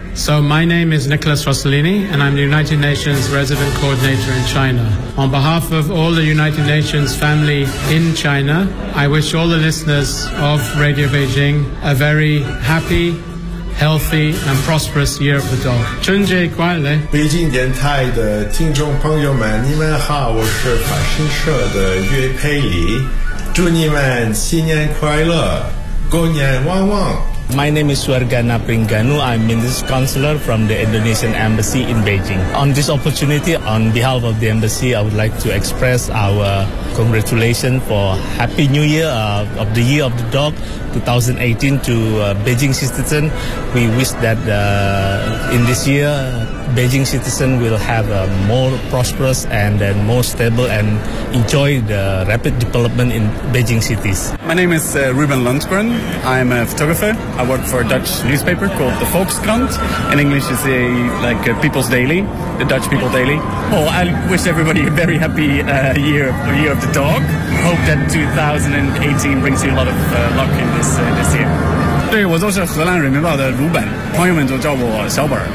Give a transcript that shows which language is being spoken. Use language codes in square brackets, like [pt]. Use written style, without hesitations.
[en] So my name is Nicholas Rossellini, and I'm the United Nations Resident Coordinator in China. On behalf of all the United Nations family in China, I wish all the listeners of Radio Beijing a very happy, healthy, and prosperous Year of the Dog. [zh] 春节快乐！北京电台的听众朋友们，你们好，我是法新社的岳佩里，祝你们新年快乐，狗年旺旺。 [en] My name is Suargana Pringanu. I'm Minister Counselor from the Indonesian Embassy in Beijing. On this opportunity, on behalf of the Embassy, I would like to express our congratulations for Happy New Year of the Year of the Dog 2018 to Beijing citizens. We wish that in this year, Beijing citizens will have a more prosperous and then more stable and enjoy the rapid development in Beijing cities. My name is Ruben Lundgren. I'm a photographer. I work for a Dutch newspaper called the Volkskrant. In English, it's a, like a People's Daily, the Dutch People Daily. Oh, I wish everybody a very happy year of the dog. Hope that 2018 brings you a lot of luck in this year. [zh] 对，我就是荷兰人民报的鲁本，朋友们都叫我小本。